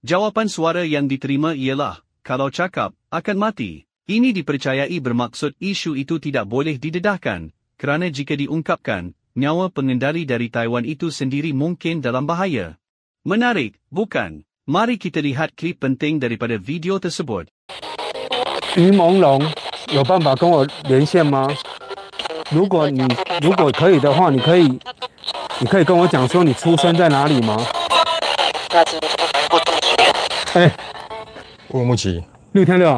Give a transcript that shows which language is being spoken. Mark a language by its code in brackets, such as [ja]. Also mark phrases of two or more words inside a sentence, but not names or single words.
[ms] Jawapan suara yang diterima ialah, kalau cakap, akan mati. Ini dipercayai bermaksud isu itu tidak boleh didedahkan, kerana jika diungkapkan, nyawa pengendali dari Taiwan itu sendiri mungkin dalam bahaya. Menarik, bukan? Mari kita lihat klip penting daripada video tersebut. [zh] 于朦胧有办法跟我连线吗？如果可以的话，你可以跟我讲说你出生在哪里吗？哎，乌鲁木齐，六天六，